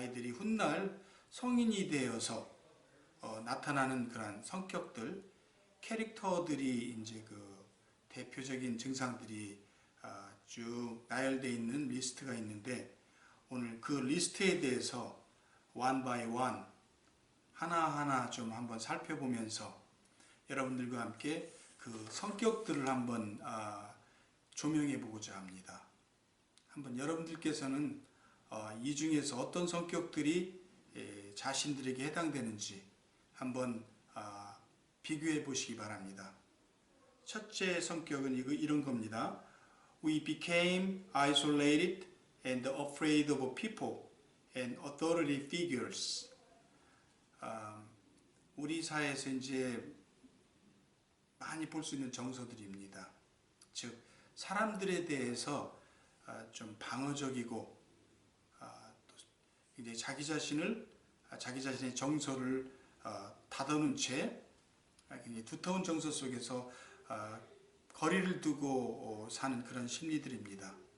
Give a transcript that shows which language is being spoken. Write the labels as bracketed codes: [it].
[ko] 훗날 성인이 되어서 나타나는 그런 성격들, 캐릭터들이 이제 대표적인 증상들이 쭉 나열되어 있는 리스트가 있는데, 오늘 그 리스트에 대해서 [en] one by one [ko] 하나하나 좀 한번 살펴보면서 여러분들과 함께 그 성격들을 한번 조명해 보고자 합니다. 한번 여러분들께서는 이 중에서 어떤 성격들이 자신들에게 해당되는지 한번 비교해 보시기 바랍니다. 첫째 성격은 이런 겁니다. [en] We became isolated and afraid of people and authority figures. [ko] 우리 사회에서 이제 많이 볼 수 있는 정서들입니다. 즉 사람들에 대해서 좀 방어적이고 또 이제 자기 자신의 정서를 다듬는 채 굉장히 두터운 정서 속에서 거리를 두고 사는 그런 심리들입니다.